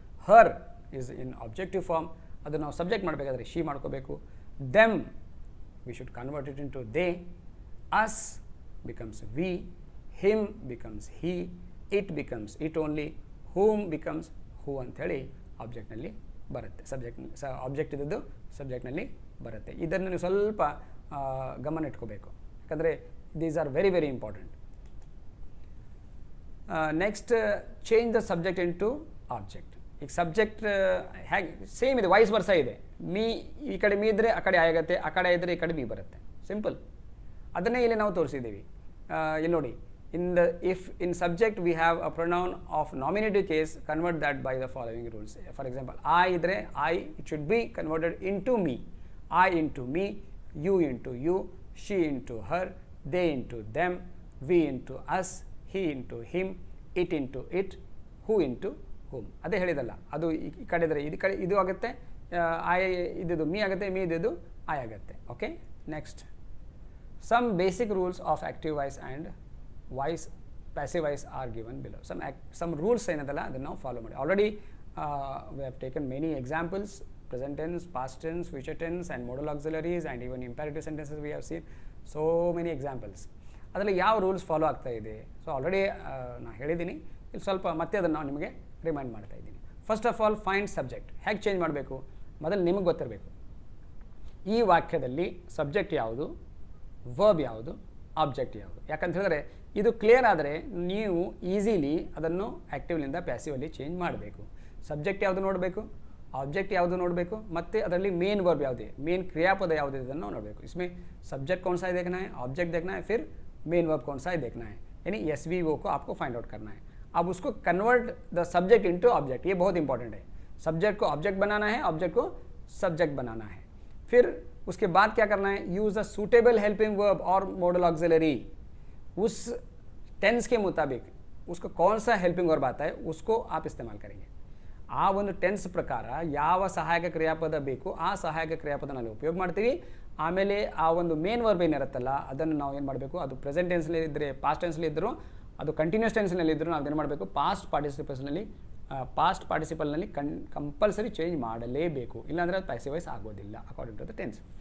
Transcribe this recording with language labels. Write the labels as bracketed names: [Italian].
[Kannada] Har [English] is in objective form, [Kannada] ಅದು ನಾವು subject ಮಾಡಬೇಕಾದ್ರೆ ಶಿ ಮಾಡ್ಕೋಬೇಕು. [English] them we should convert it into they. us becomes we, him becomes he, it becomes it only, whom becomes who [Kannada] ಅಂಥೇಳಿ ಆಬ್ಜೆಕ್ಟ್ನಲ್ಲಿ ಬರುತ್ತೆ. Object ಇದ್ದದ್ದು ಸಬ್ಜೆಕ್ಟ್ನಲ್ಲಿ ಬರುತ್ತೆ. ಇದನ್ನು ನೀವು ಸ್ವಲ್ಪ ಗಮನ ಇಟ್ಕೋಬೇಕು, ಯಾಕಂದರೆ [English] These are very very important. Next, change the subject into object. [Kannada] ಈಗ ಸಬ್ಜೆಕ್ಟ್ ಹೇಗೆ ಸೇಮ್ ಇದೆ, [English] Vice versa ಇದೆ. [Kannada] ಮೀ ಈ ಕಡೆ ಮೀ ಇದ್ದರೆ ಆ ಕಡೆ ಆಗುತ್ತೆ, ಆ ಕಡೆ ಇದ್ದರೆ ಈ ಕಡೆ ಮೀ ಬರುತ್ತೆ, ಸಿಂಪಲ್. ಅದನ್ನೇ ಇಲ್ಲಿ ನಾವು ತೋರಿಸಿದ್ದೀವಿ. ಇಲ್ಲಿ ನೋಡಿ, [English] if in subject we have a pronoun of nominative case, convert that by the following rules. For example, I idre I, it should be converted into me. I into me, you into you, she into her, they into them, we into us, he into him, it into it, who into whom. [Kannada] ಅದೇ ಹೇಳಿದಲ್ಲ, ಅದು ಈ ಕಡೆ ಇದ್ದರೆ ಇದು ಕಡೆ ಇದು ಆಗುತ್ತೆ, I ಇದ್ದು ಮೀ ಆಗುತ್ತೆ, ಮೀ ಇದ್ದು I ಆಗುತ್ತೆ. [English] Okay, next, some basic rules of active voice and voice passive voice are given below. [Kannada] Some rules ಏನದಲ್ಲ ಅದನ್ನು ನಾವು ಫಾಲೋ ಮಾಡಿ. [English] Already we have taken many examples, present tense, past tense, future tense and modal auxiliaries and even imperative sentences we have seen so many examples. [Kannada] ಅದರಲ್ಲಿ ಯಾವ rules follow ಆಗ್ತಾ ಇದೆ, so already ನಾನು ಹೇಳಿದ್ದೀನಿ, ಇಲ್ಲಿ ಸ್ವಲ್ಪ ಮತ್ತೆ ಅದನ್ನು ನಾವು ನಿಮಗೆ ರಿಮೈಂಡ್ ಮಾಡ್ತಾ ಇದ್ದೀನಿ. [English] first of all, find subject [Kannada] ಹೇಗೆ ಚೇಂಜ್ ಮಾಡಬೇಕು ಮೊದಲು ನಿಮಗೆ ಗೊತ್ತಿರಬೇಕು. ಈ ವಾಕ್ಯದಲ್ಲಿ ಸಬ್ಜೆಕ್ಟ್ ಯಾವುದು, ವರ್ಬ್ ಯಾವುದು, ಆಬ್ಜೆಕ್ಟ್ ಯಾವುದು. ಯಾಕಂತ ಹೇಳಿದ್ರೆ ಇದು ಕ್ಲಿಯರ್ ಆದರೆ ನೀವು ಈಸಿಲಿ ಅದನ್ನು ಆ್ಯಕ್ಟಿವ್ಲಿಂದ ಪ್ಯಾಸಿವಲ್ಲಿ ಚೇಂಜ್ ಮಾಡಬೇಕು. ಸಬ್ಜೆಕ್ಟ್ ಯಾವುದು ನೋಡಬೇಕು, ಆಬ್ಜೆಕ್ಟ್ ಯಾವುದು ನೋಡಬೇಕು, ಮತ್ತು ಅದರಲ್ಲಿ ಮೇನ್ ವರ್ಬ್ ಯಾವುದೇ, ಮೇನ್ ಕ್ರಿಯಾಪದ ಯಾವುದಿದೆ ಅದನ್ನು ನೋಡಬೇಕು. [Hindi] इसमें सब्जेक्ट कौन सा है देखना है, ऑब्जेक्ट देखना है, फिर मेन वर्ब कौन सा है देखना है, यानी SVO को आपको फाइंड आउट करना है. अब उसको [English] convert the subject into object, [Hindi] ये बहुत इंपॉर्टेंट है. सब्जेक्ट को ऑब्जेक्ट बनाना है, ऑब्जेक्ट को सब्जेक्ट बनाना है. फिर उसके बाद क्या करना है, [English] Use the suitable helping verb और modal auxiliary. [Hindi] उस टेंस के मुताबिक उसको कौन सा हेल्पिंग वर्ब आता है उसको आप इस्तेमाल करेंगे. [Kannada] ಆ ಒಂದು ಟೆನ್ಸ್ ಪ್ರಕಾರ ಯಾವ ಸಹಾಯಕ ಕ್ರಿಯಾಪದ ಬೇಕು ಆ ಸಹಾಯಕ ಕ್ರಿಯಾಪದ ನಾವು ಉಪಯೋಗ ಮಾಡ್ತೀವಿ. ಆಮೇಲೆ ಆ ಒಂದು ಮೇನ್ ವರ್ಬ್ ಏನಿರುತ್ತಲ್ಲ ಅದನ್ನು ನಾವು ಏನು ಮಾಡಬೇಕು, ಅದು ಪ್ರೆಸೆಂಟ್ ಟೆನ್ಸ್ನಲ್ಲಿ ಇದ್ದರೆ, ಪಾಸ್ಟ್ ಟೆನ್ಸ್ನಲ್ಲಿ ಇದ್ದರೂ, ಅದು ಕಂಟಿನ್ಯೂಸ್ ಟೆನ್ಸ್ನಲ್ಲಿ ಇದ್ದರೂ ನಾವು ಏನು ಮಾಡಬೇಕು, ಪಾಸ್ಟ್ ಪಾರ್ಟಿಸಿಪಲ್ನಲ್ಲಿ ಕಂಪಲ್ಸರಿ ಚೇಂಜ್ ಮಾಡಲೇಬೇಕು, ಇಲ್ಲಾಂದರೆ ಅದು ಪ್ಯಾಸಿವ್ ವಾಯ್ಸ್ ಆಗೋದಿಲ್ಲ [English] According to the tense.